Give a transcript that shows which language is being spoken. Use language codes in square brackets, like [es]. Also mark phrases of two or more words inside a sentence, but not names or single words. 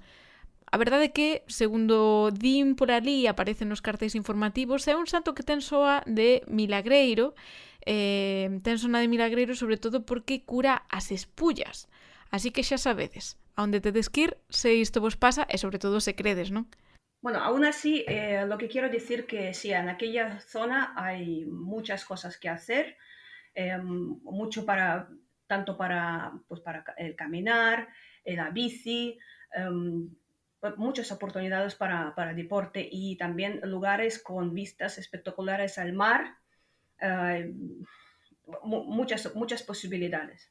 [gl] A verdade é que, segundo din por ali, aparecen nos cartéis informativos, é un santo que ten soa de milagreiro, ten sona de milagreiro sobre todo porque cura as espullas. Así que xa sabedes, a onde tedes que ir se isto vos pasa e sobre todo se credes, non? [es] Bueno, aún así, lo que quiero decir que sí, en aquella zona hay muchas cosas que hacer, mucho tanto para el caminar, la bici, muchas oportunidades para deporte y también lugares con vistas espectaculares al mar, muchas posibilidades.